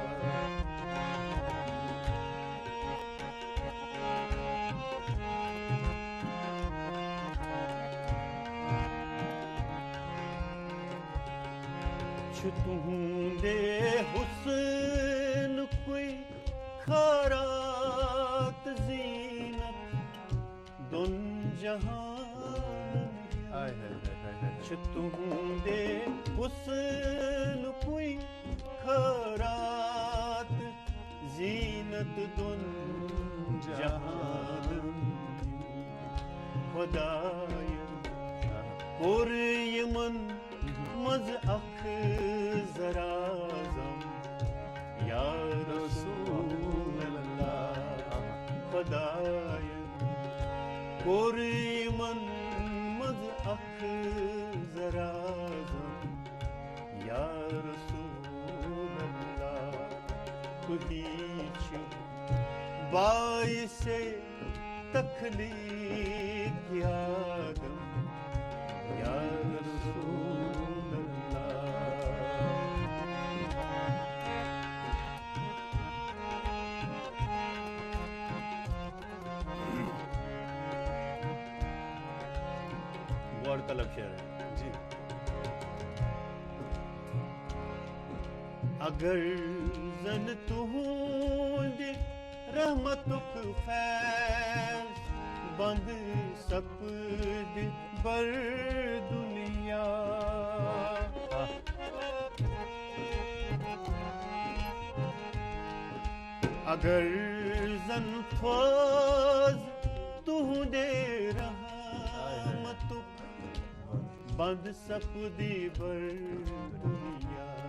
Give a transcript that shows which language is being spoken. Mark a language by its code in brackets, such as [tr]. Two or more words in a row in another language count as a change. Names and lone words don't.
[ks] چھ تہندے حسن کوئی خارات زینت دن جہان چھ تہندے حسن کوئی خارات زینت دن جہان خدایا کور یمن مز اخ زرازم [ar] یا رسول اللہ [ks] خدایا کور یمن مز اخ زرازم [ar] یا رسول اللہ [ks] تھی چھو باعث تخلیق آدم یا رسول اللہ. [ur] غور طلب شعر ہے جی. [ks] اگر زن تہند رحمتک فیض بند سپد بر دنیا. اگر زن فیض تہند رحمتک بند سپدی بر دنیا.